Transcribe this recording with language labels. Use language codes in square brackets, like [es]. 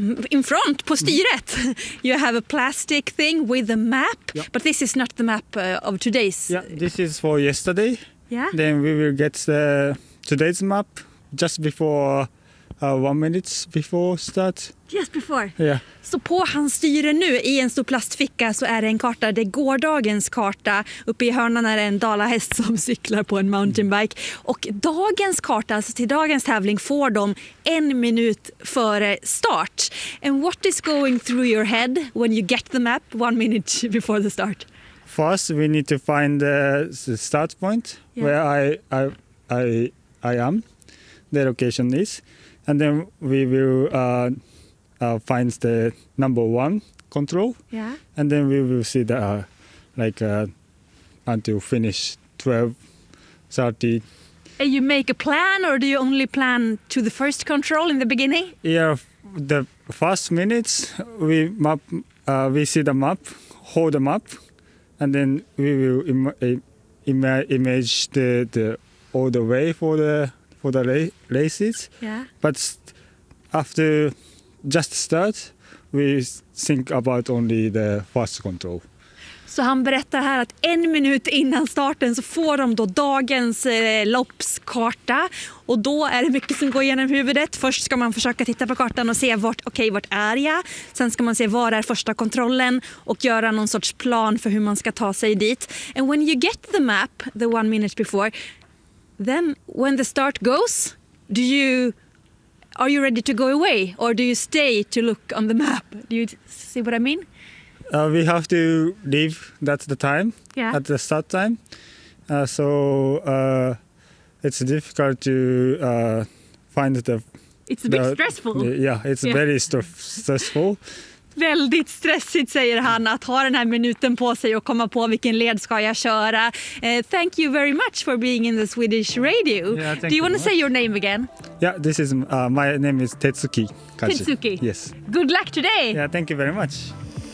[en] in front, [sv] på styret, [en] you have a plastic thing with a map, yeah. But this is not the map of today's. Yeah, this is for yesterday. Yeah. Then we will get today's map just before 1 minute before start. Just before? Yeah. [sv] Så på hans styre nu, i en stor plastficka, så är det en karta. Det är gårdagens karta. Uppe i hörnan är det en dalahäst som cyklar på en mountainbike. Och dagens karta, alltså till dagens tävling, får de 1 minut före start. [en] And what is going through your head when you get the map 1 minute before the start? First, we need to find the start point, yeah. Where I am, the location is. And then we will... finds the number one control, yeah. And then we will see the until finish 12:30. And you make a plan, or do you only plan to the first control in the beginning? Yeah, the first minutes we map, we see the map, hold the map, and then we will image the all the way for the races. Yeah, but after. Just start, we think about only the first control. [sv] Så han berättar här att 1 minut innan starten så får de då dagens loppskarta. Och då är det mycket som går genom huvudet. Först ska man försöka titta på kartan och se vart är jag. Sen ska man se var är första kontrollen och göra någon sorts plan för hur man ska ta sig dit. [en] And when you get the map, the 1 minute before, then when the start goes, do you... Are you ready to go away, or do you stay to look on the map? Do you see what I mean? We have to leave at the time, yeah. At the start time. It's difficult to find the... It's a bit stressful. Yeah. Very stressful. [sv] Väldigt stressigt, säger han, att ha den här minuten på sig och komma på vilken led ska jag köra. [en] Thank you very much for being in the Swedish radio. Yeah, thank Do you want much. To say your name again? Yeah, this is my name is Tetsuki Kaji. Tetsuki. Yes. Good luck today. Yeah, thank you very much.